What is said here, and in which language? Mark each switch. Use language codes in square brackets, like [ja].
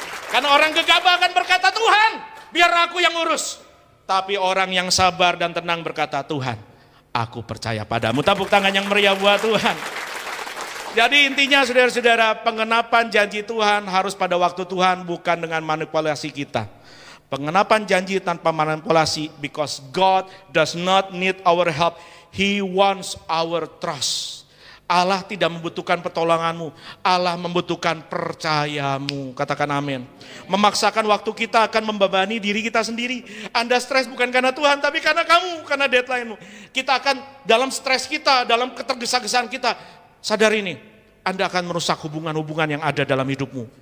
[id] Karena orang gegabah akan berkata, Tuhan, biar aku yang urus. Tapi orang yang sabar dan tenang berkata, Tuhan, aku percaya padamu. Tepuk tangan yang meriah buat Tuhan. Jadi intinya saudara-saudara, pengenapan janji Tuhan harus pada waktu Tuhan, bukan dengan manipulasi kita. Pengenapan janji tanpa manipulasi, [en] because God does not need our help, He wants our trust. [id] Allah tidak membutuhkan pertolonganmu, Allah membutuhkan percayamu. Katakan amin. Memaksakan waktu kita akan membebani diri kita sendiri. Anda stres bukan karena Tuhan, tapi karena kamu, karena deadline-mu. Kita akan dalam stres kita, dalam ketergesa-gesaan kita, sadar ini, Anda akan merusak hubungan-hubungan yang ada dalam hidupmu.